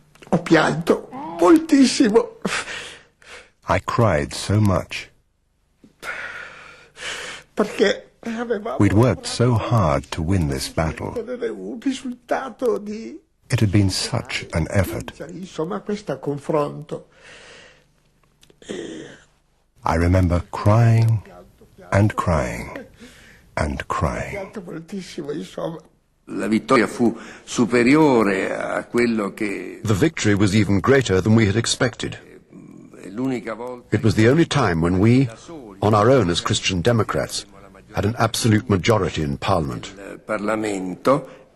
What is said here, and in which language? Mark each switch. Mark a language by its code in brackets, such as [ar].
[it] Ho pianto moltissimo. [en] I cried so much. [it] Perché [en] we'd worked so hard to win this battle. [it] un risultato di [en] It had been such an effort. [it] insomma questo confronto. [en] I remember crying and crying and crying. [it] Pianto moltissimo, insomma. La vittoria fu superiore a quello che [en] The victory was even greater than we had expected. It was the only time when we, on our own as Christian Democrats, had an absolute majority in Parliament. [it] Parlamento.